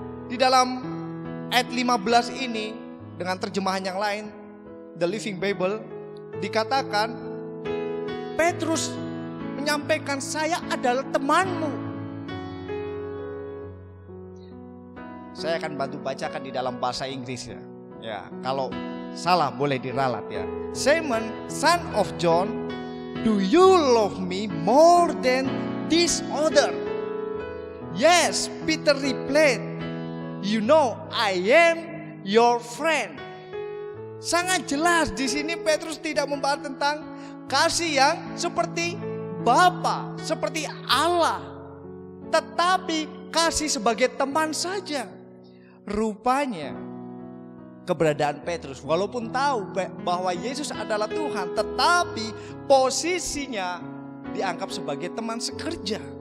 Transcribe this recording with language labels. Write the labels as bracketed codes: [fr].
[id] Di dalam ayat 15 ini dengan terjemahan yang lain, The Living Bible, dikatakan Petrus menyampaikan, saya adalah temanmu. Saya akan bantu bacakan di dalam bahasa Inggris ya. Ya, kalau salah boleh diralat ya. [en] Simon, son of John, do you love me more than this other? Yes, Peter replied, you know I am your friend. [id] Sangat jelas di sini Petrus tidak membahas tentang kasih yang seperti Bapa, seperti Allah, tetapi kasih sebagai teman saja. Rupanya keberadaan Petrus, walaupun tahu bahwa Yesus adalah Tuhan, tetapi posisinya dianggap sebagai teman sekerja.